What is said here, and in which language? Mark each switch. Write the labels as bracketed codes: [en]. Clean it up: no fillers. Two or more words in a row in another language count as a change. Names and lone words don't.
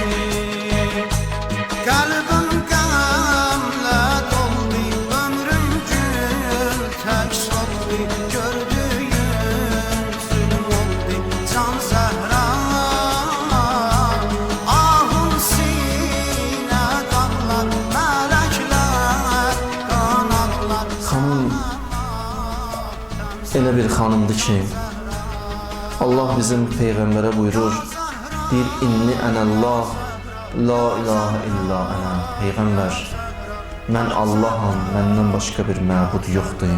[tr] Kalbim gamle doldu, ömrüm gül tek soldu, gördüğün zulüm oldu. [az] Can Zahra, ahun sine kanlar, melekler kanatlar. Xanım elə bir xanımdır ki, Allah bizim Peyğəmbərə buyurur, deyir, [ar] إني أنا الله لا إله إلا أنا. [az] Peyğəmbər, mən Allaham, məndən başqa bir məbud yoxdur.